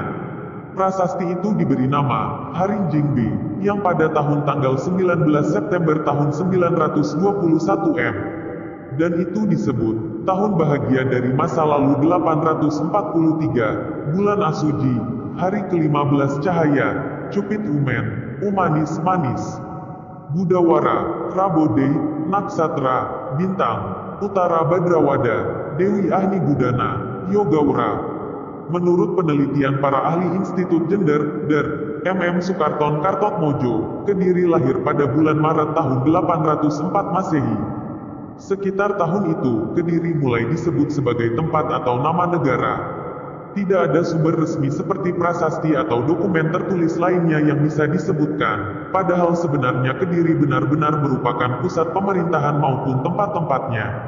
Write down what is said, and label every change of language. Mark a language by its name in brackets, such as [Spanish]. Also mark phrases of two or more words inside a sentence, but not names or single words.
[Indonesian] Prasasti itu diberi nama Harinjing B, yang pada tahun tanggal 19 September tahun 921 M. Dan itu disebut, tahun bahagia dari masa lalu 843, bulan Asuji, hari ke-15 cahaya, Cupit Umen, Umanis Manis, Budawara, Rabode, Naksatra, Bintang, Utara Badrawada, Dewi Ahni Budana, Yogaura. Menurut penelitian para ahli Institut Gender, MM Sukarton Kartotmojo, Kediri lahir pada bulan Maret tahun 804 Masehi. Sekitar tahun itu, Kediri mulai disebut sebagai tempat atau nama negara. Tidak ada sumber resmi seperti prasasti atau dokumen tertulis lainnya yang bisa disebutkan, padahal sebenarnya Kediri benar-benar merupakan pusat pemerintahan maupun tempat-tempatnya.